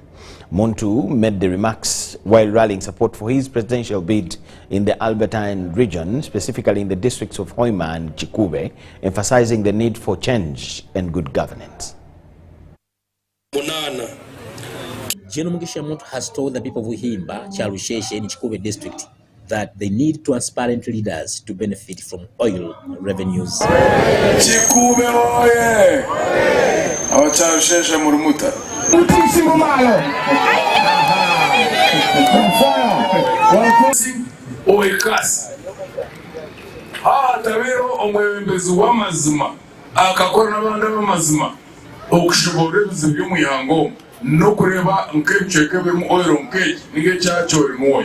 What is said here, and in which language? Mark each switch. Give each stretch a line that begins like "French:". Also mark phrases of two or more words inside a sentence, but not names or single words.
English: Muntu made the remarks while rallying support for his presidential bid in the Albertine region, specifically in the districts of Hoima and Chikube, emphasizing the need for change and good governance. General Mugisha Muntu has told the people of Uhimba, Charusheshe in Chikube district that they need transparent leaders to benefit from oil revenues.
Nyoro: Chikube oye! Awacharusheshe murumuta. Oikasi. Tabero omwebembezi w'amazima akakora n'abandi b'amazima okushobora ebizibu by'omuyango no kureba nk'ebicweka birimu oil nk'eki n'ekyakyori mu oil.